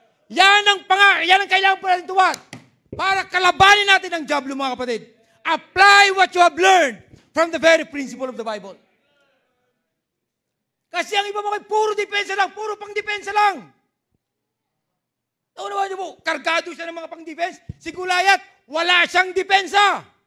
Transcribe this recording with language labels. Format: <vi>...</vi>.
<tl>Yan ang kailangan po natin tuwad. Para kalabanin natin ang diablo, mga kapatid.</tl> <en>Apply what you have learned from the very principle of the Bible.</en> <tl>Kasi ang iba mga puro depensa lang, puro pang depensa lang. Naunawaan niyo po, kargado siya ng mga pang-defense. Si Goliath, wala siyang depensa.</tl>